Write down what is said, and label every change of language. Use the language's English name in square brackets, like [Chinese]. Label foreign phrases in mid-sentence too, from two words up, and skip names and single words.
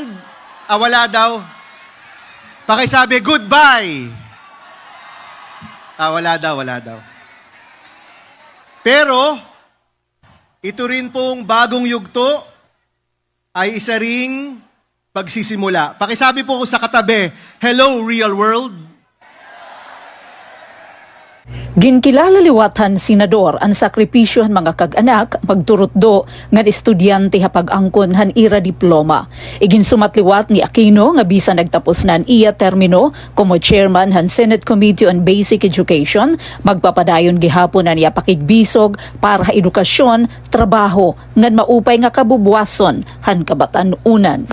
[Filipino] Wala daw. Pakisabi, goodbye. Wala daw. Pero, ito rin pong bagong yugto ay isa ring pagsisimula. Pakisabi po sa katabi, [English] hello real world. [Waray] Ginkilala liwatan senador ang sakripisyo han mga kag-anak magturot do nga estudyante hapag angkon han ira diploma. Igin sumatliwat ni Aquino nga bisan nagtapos nan iya termino como chairman han Senate Committee on Basic Education, magpapadayon gihapon na niya pakigbisog para ha edukasyon, trabaho ngan maupay nga kabubwason han kabatan-unan.